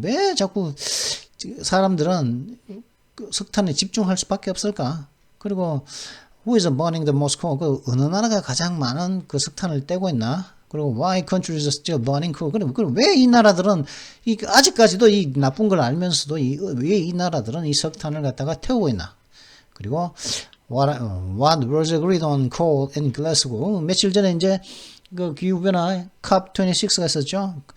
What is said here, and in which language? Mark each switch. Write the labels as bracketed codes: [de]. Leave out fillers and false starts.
[ko] 왜 자꾸 사람들은 석탄에 집중할 수밖에 없을까? 그리고 [en] who is burning the most coal? [ko] 그 어느 나라가 가장 많은 그 석탄을 떼고 있나? 그리고 [en] why countries are still burning coal? [ko] 그럼 왜 이 나라들은 아직까지도 이 나쁜 걸 알면서도 왜 이 나라들은 이 석탄을 갖다가 태우고 있나? 그리고 [en] what was agreed on coal in Glasgow [ko] 며칠 전에 이제 그 기후변화 COP26가 있었죠.